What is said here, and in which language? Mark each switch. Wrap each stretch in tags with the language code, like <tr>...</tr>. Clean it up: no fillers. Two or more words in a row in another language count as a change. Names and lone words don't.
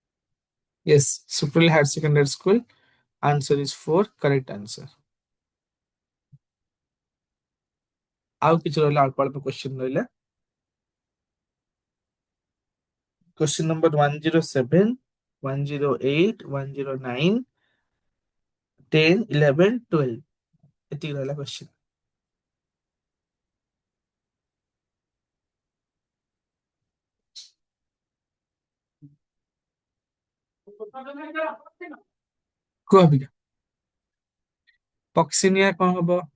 <en>Yes, Supril Higher Secondary School, answer is 4, correct answer।</en> <or>ଆଉ କିଛି ରହିଲା ଅଳ୍ପ ଅଳ୍ପ କ୍ୱେଶ୍ଚିନ୍ ରହିଲା।</or> <en>Question number 107, 108, 109, 10, 11, 12.</en> <or>ଏତିକି ରହିଲା question। କୁହ ଅବିକା ପକ୍ସିନିଆ କଣ ହବ?</or>